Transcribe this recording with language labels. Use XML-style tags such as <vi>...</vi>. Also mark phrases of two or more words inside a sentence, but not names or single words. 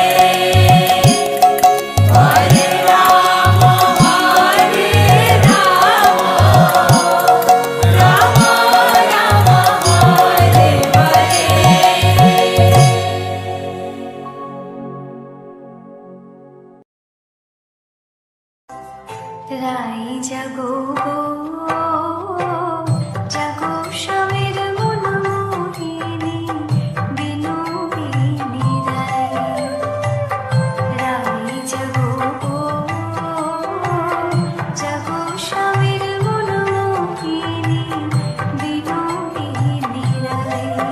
<sa>हरे राम, हरे राम, राम राम, हरे हरे.</sa> <bn>রাই জাগো গো, জাগো স্বামীর মনোমোহিনী, বিনোদিনী রাই। রাই জাগো গো, জাগো স্বামীর মনোমোহিনী, বিনোদিনী রাই।</bn>